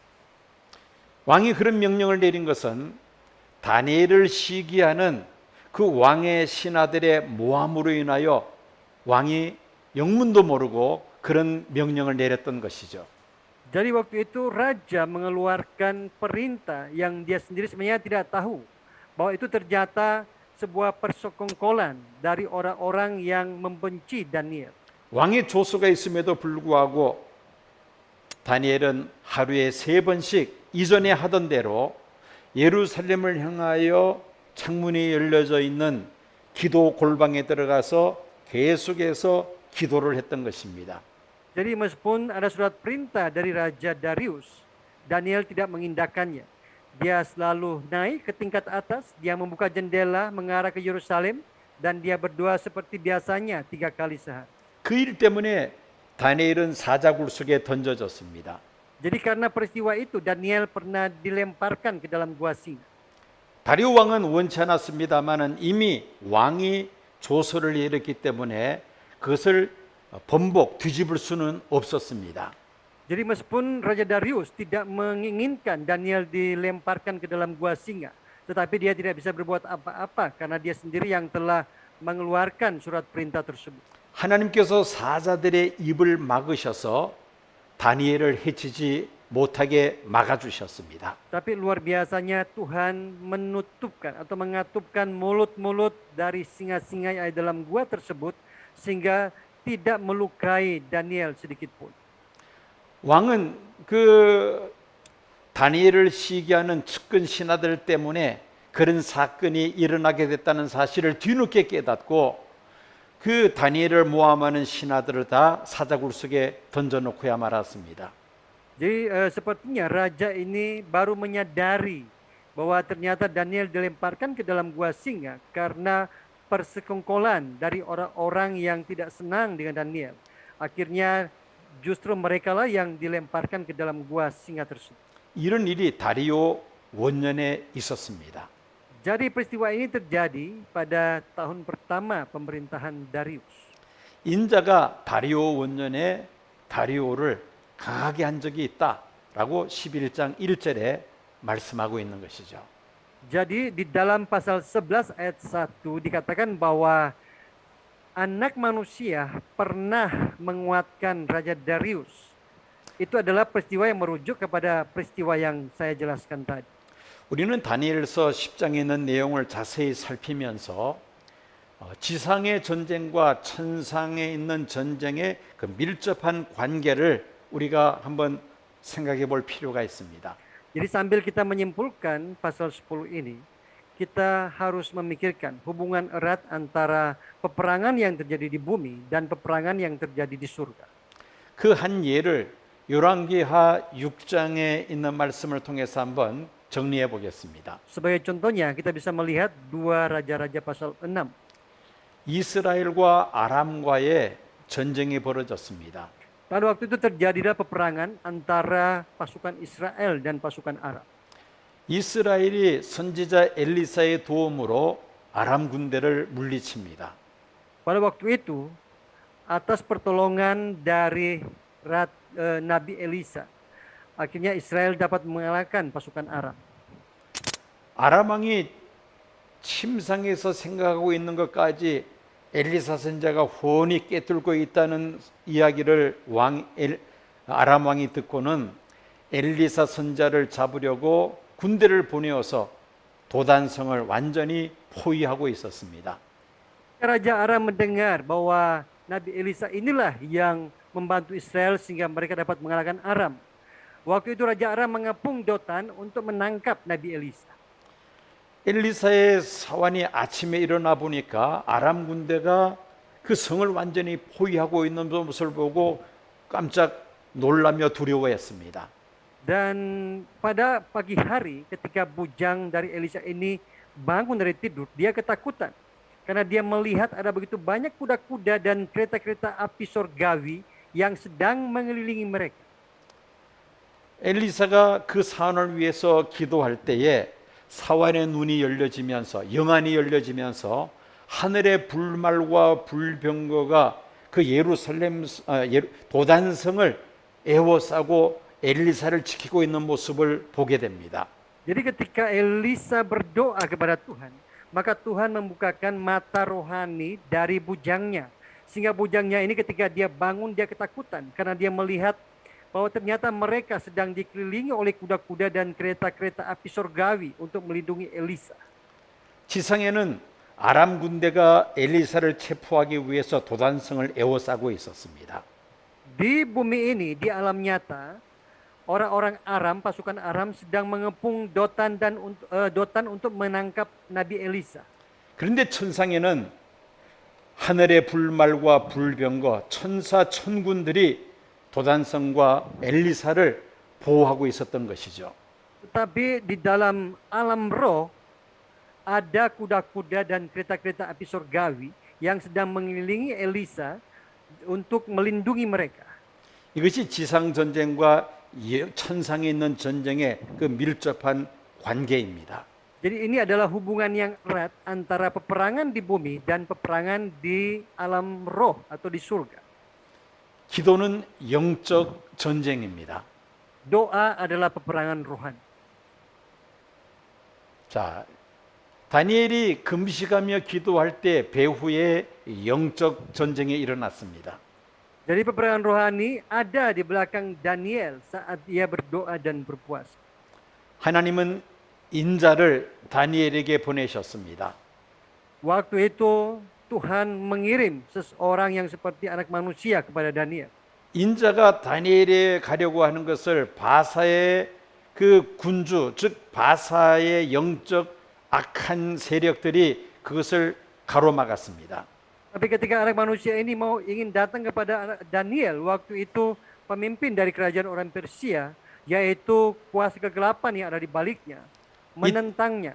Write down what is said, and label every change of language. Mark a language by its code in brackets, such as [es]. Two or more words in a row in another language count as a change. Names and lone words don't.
[ko] 왕이 그런 명령을 내린 것은 다니엘을 시기하는 그 왕의 신하들의 모함으로 인하여 왕이 영문도 모르고 그런 명령을 내렸던 것이죠. [id] Jadi waktu itu raja mengeluarkan perintah yang dia sendiri sebenarnya tidak tahu bahwa itu ternyata sebuah persekongkolan dari orang-orang yang membenci Daniel. [ko] 왕의 조서가 있음에도 불구하고 다니엘은 하루에 3번씩 이전에 하던 대로 예루살렘을 향하여 창문이 열려져 있는 기도 골방에 들어가서 계속해서 기도를 했던 것입니다. [id] Jadi meskipun ada surat perintah dari Raja Darius, Daniel tidak mengindahkannya. Dia selalu naik ke tingkat atas, dia membuka jendela mengarah ke Yerusalem, dan dia berdoa seperti biasanya 3 kali sehari. [ko] 그 일 때문에 다니엘은 사자굴 속에 던져졌습니다. [id] Jadi karena peristiwa itu, Daniel pernah dilemparkan ke dalam gua singa. [ko] 다리오 왕은 원치 않았습니다마는 이미 왕이 조서를 내렸기 때문에 그것을 번복 뒤집을 수는 없었습니다. [id] Jadi meskipun Raja Darius tidak menginginkan Daniel dilemparkan ke dalam gua singa, tetapi dia tidak bisa berbuat apa-apa karena dia sendiri yang telah mengeluarkan surat perintah tersebut. [ko] 하나님께서 사자들의 입을 막으셔서 다니엘을 해치지 못하게 막아주셨습니다. [id] Tapi luar biasanya Tuhan menutupkan atau mengatupkan mulut-mulut dari singa-singa yang ada dalam gua tersebut sehingga tidak melukai Daniel sedikit pun. [ko] 왕은 그 다니엘을 시기하는 측근 신하들 때문에 그런 사건이 일어나게 됐다는 사실을 뒤늦게 깨닫고 그 다니엘을 모함하는 신하들을 다 사자굴 속에 던져놓고야 말았습니다. [id] Jadi sepertinya raja ini baru menyadari bahwa ternyata Daniel dilemparkan ke dalam gua singa karena persekongkolan dari orang-orang yang tidak senang dengan Daniel. Akhirnya justru merekalah yang dilemparkan ke dalam gua singa tersebut. [ko] 이런 일이 다리오 원년에 있었습니다. [id] Jadi peristiwa ini terjadi pada tahun pertama pemerintahan Darius. [ko] 인자가 다리오 원년에 다리오를 강하게 한 적이 있다라고 11장 1절에 말씀하고 있는 것이죠. [id] Jadi di dalam pasal 11 ayat 1 dikatakan bahwa anak manusia pernah menguatkan Raja Darius. Itu adalah peristiwa yang merujuk kepada peristiwa yang saya jelaskan tadi. [ko] 우리는 다니엘서 10장에 있는 내용을 자세히 살피면서 지상의 전쟁과 천상에 있는 전쟁의 그 밀접한 관계를 우리가 한번 생각해 볼 필요가 있습니다. [id] Jadi sambil kita menyimpulkan pasal 10 ini, kita harus memikirkan hubungan erat antara peperangan yang terjadi di bumi dan peperangan yang terjadi di surga. [ko] 그 한 예를 열왕기하 6장에 있는 말씀을 통해서 한번 정리해 보겠습니다. [id] Sebagai contohnya, kita bisa melihat 2 raja-raja pasal 6. [ko] 이스라엘과 아람과의 전쟁이 벌어졌습니다. [id] Pada waktu itu terjadilah peperangan antara pasukan Israel dan pasukan Arab. [ko] 이스라엘이 선지자 엘리사의 도움으로 아람 군대를 물리칩니다. [id] Pada waktu itu, atas pertolongan dari Nabi Elisa, akhirnya Israel dapat mengalahkan pasukan Arab. [ko] 아람 왕이 침상에서 생각하고 있는 것까지 엘리사 선지자가 훤히 꿰뚫고 있다는 이야기를 아람 왕이 듣고는 엘리사 선지자를 잡으려고 군대를 보내어서 도단성을 완전히 포위하고 있었습니다. [id] Raja Aram mendengar bahwa Nabi Elisa inilah yang membantu Israel sehingga mereka dapat mengalahkan Aram. Waktu itu Raja Aram mengepung Dotan untuk menangkap Nabi Elisa. [ko] 엘리사의 사환이 아침에 일어나 보니까 아람 군대가 그 성을 완전히 포위하고 있는 모습을 보고 깜짝 놀라며 두려워했습니다. [id] Dan pada pagi hari ketika bujang dari Elisa ini bangun dari tidur, dia ketakutan karena dia melihat ada begitu banyak kuda-kuda dan kereta-kereta api sorgawi yang sedang mengelilingi mereka. [ko] 엘리사가 그 사환을 위해서 기도할 때에 사환의 눈이 열려지면서 영안이 열려지면서 하늘의 불말과 불병거가 그 예루살렘 도단성을 에워싸고 엘리사를 지키고 있는 모습을 보게 됩니다. [id] Jadi ketika Elisa berdoa kepada Tuhan, maka Tuhan membukakan mata rohani dari bujangnya. Sehingga bujangnya ini ketika dia bangun dia ketakutan karena dia melihat bahwa ternyata mereka sedang dikelilingi oleh kuda-kuda dan kereta-kereta api sorgawi untuk melindungi Elisa. [ko] 지상에는 아람 군대가 엘리사를 체포하기 위해서 도단성을 에워싸고 있었습니다. [id] Di bumi ini, di alam nyata, orang-orang Aram, pasukan Aram sedang mengepung Dotan untuk menangkap Nabi Elisa. [ko] 그런데 천상에는 하늘의 불말과 불병거 천사 천군들이 도단성과 엘리사를 보호하고 있었던 것이죠. [id] Tetapi di dalam alam roh, ada kuda-kuda dan kereta-kereta api surgawi yang sedang mengelilingi Elisa untuk melindungi mereka. [ko] 이것이 지상 전쟁과 천상에 있는 전쟁의 그 밀접한 관계입니다. [id] Jadi ini adalah hubungan yang erat antara peperangan di bumi dan peperangan di alam roh atau di surga. [ko] 기도는 영적 전쟁입니다. [id] Doa adalah peperangan rohani. [ko] 자, 다니엘이 금식하며 기도할 때 배후에 영적 전쟁이 일어났습니다. [id] Jadi peperangan rohani ada di belakang Daniel saat ia berdoa dan berpuasa. [ko] 하나님은 인자를 다니엘에게 보내셨습니다. [id] Waktu itu Tuhan mengirim seseorang yang seperti anak manusia kepada Daniel. [ko] 인자가 다니엘에 가려고 하는 것을 바사의 그 군주, 즉 바사의 영적 악한 세력들이 그것을 가로막았습니다. [id] Tapi ketika anak manusia ini ingin datang kepada Daniel, waktu itu pemimpin dari kerajaan orang Persia, yaitu kuasa kegelapan yang ada di baliknya, menentangnya.